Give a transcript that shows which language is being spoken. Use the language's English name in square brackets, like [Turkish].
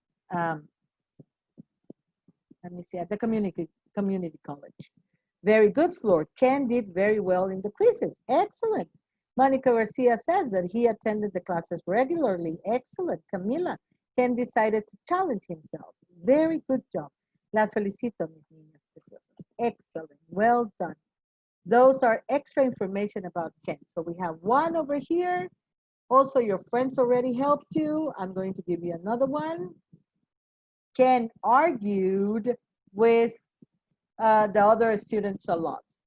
[English] Let me see, at the community college. Very good, Flor. Ken did very well in the quizzes. Excellent. Monica Garcia says that he attended the classes regularly. Excellent. Camila, Ken decided to challenge himself. Very good job. [Spanish] Las felicito, mis niñas preciosas. [English] Excellent. Well done. Those are extra information about Ken. So we have one over here. Also, your friends already helped you. I'm going to give you another one. Ken argued with the other students a lot.